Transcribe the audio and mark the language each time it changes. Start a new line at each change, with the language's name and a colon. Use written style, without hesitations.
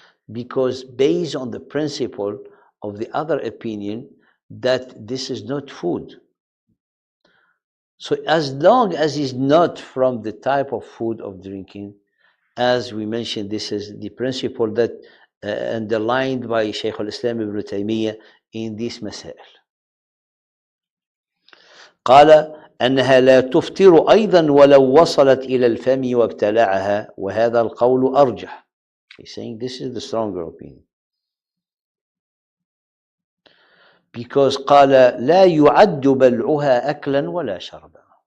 English: Because based on the principle of the other opinion that this is not food. So as long as it's not from the type of food of drinking, as we mentioned, this is the principle that underlined by Shaykh al-Islam ibn Taymiyyah in this مسائل.
Arabic: قال أنها لا تفطر أيضا ولو وصلت إلى الفم وابتلعها وهذا القول أرجح.
English: He's saying this is the stronger opinion. Because
Arabic: قال لا يعد بلعها أكلا ولا شربا.